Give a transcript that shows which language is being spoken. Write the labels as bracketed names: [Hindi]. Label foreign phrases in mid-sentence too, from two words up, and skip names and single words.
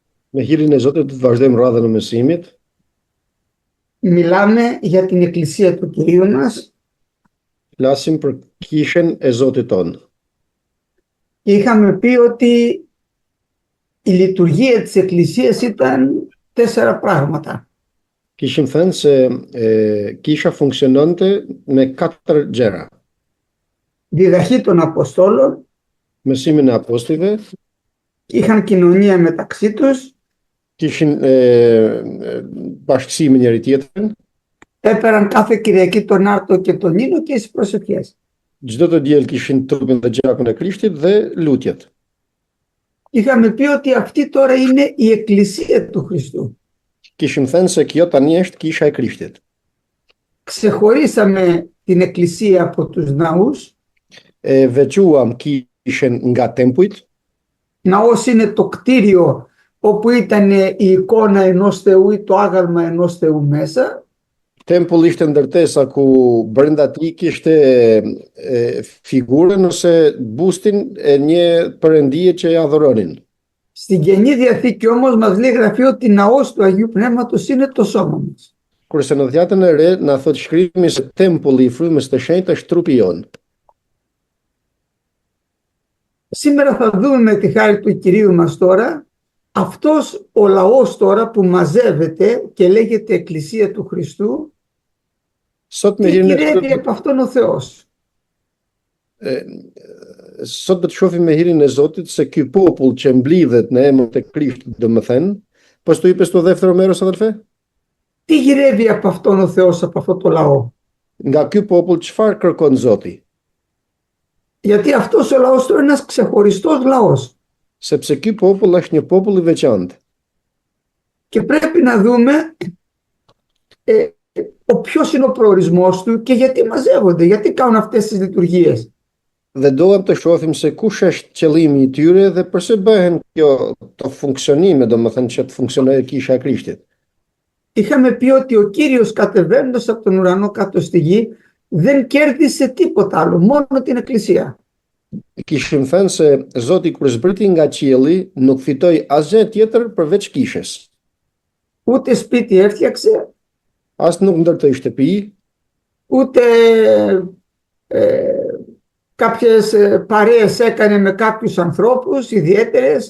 [Albanian] Me hirin e Zotit të vazhdojmë radhën e mësimit. [Greek] Μιλάμε για την Εκκλησία του Κυρίου μας [Albanian] Flasim për kishën e Zotit tonë. [Greek] και είχαμε πει ότι η λειτουργία της Εκκλησίας ήταν 4 πράγματα. [Albanian] Kishim thënë se kisha funksiononte me 4 gjëra. [Greek] Διδαχή των Αποστόλων, [Albanian] Mësimin e apostujve, [Greek] είχαν κοινωνία μεταξύ τους, [Albanian] kishin bashkësi me njëri tjetrin, [Greek] έπαιραν κάθε Κυριακή τον άρτο και τον ίνο και τις προσευχές. [Albanian] çdo të diel kishin trupin dhe gjakun e Krishtit dhe lutjet. [Greek] Είχαμε πει ότι αυτή τώρα είναι η Εκκλησία του Χριστού. [Albanian] Kishim thënë se kjo tani është kisha e Krishtit. [Greek] Ξεχωρίσαμε την Εκκλησία από τους ναούς. [Albanian] Veçuam kishën nga tempujt. [Greek] Ναός είναι το κτίριο όπου ήταν η εικόνα ενός Θεού ή το άγαλμα ενός Θεού μέσα. [Albanian] Tempull ishte ndërtesa ku brenda tij kishte figurën ose bustin e një perëndie që e adhuronin. [Greek] Στην Καινή Διαθήκη όμως μας λέει γραφή ότι ναός του Αγίου Πνεύματος είναι το σώμα μας. [Albanian] Kurse në Dhjetën e Re na thot shkrimi se tempulli i frymës së shenjtë është trupi jon. [Greek] Σήμερα θα δούμε με τη χάρη του Κυρίου μας τώρα αυτός ο λαός τώρα που μαζεύεται και λέγεται Εκκλησία του Χριστού [Albanian] Sot me [Greek] και [Albanian] hirin [Greek] γυρεύει από αυτόν ο Θεός. [Albanian] Sot do të shohim me hirin e Zotit se ky popull që mblidhet në emër të Krishtit, domethënë, po [Greek] sto είπε στο δεύτερο μέρος, αδελφέ? Τι γυρεύει από αυτόν ο Θεός, από αυτό το λαό? [Albanian] Nga ky popull çfarë kërkon Zoti? [Greek] Γιατί αυτός ο λαός τώρα είναι ένας ξεχωριστός λαός. [Albanian] Sepse ky popull është një popull i veçantë. [Greek] Και πρέπει να δούμε ποιος είναι ο προορισμός του και γιατί μαζεύονται, γιατί κάνουν αυτές τις λειτουργίες. [Albanian] Dhe doam të shohim se kush është qëllimi i tyre dhe pse bëhen këto funksionime, domethënë që të funksionojë kisha e Krishtit. [Greek] Είχαμε πει ότι ο Κύριος κατεβαίνοντας από τον ουρανό κάτω στη γη δεν κέρδισε τίποτα άλλο, μόνο την Εκκλησία. [Albanian] Kishim thënë se Zoti kur zbriti nga qielli nuk fitoi asgjë tjetër përveç kishës. [Greek] Ούτε σπίτι έφτιαξε, [Albanian] As nuk ndërtoi shtëpi, [Greek] ούτε κάποιες παρέες έκανε με κάποιους ανθρώπους ιδιαίτερες.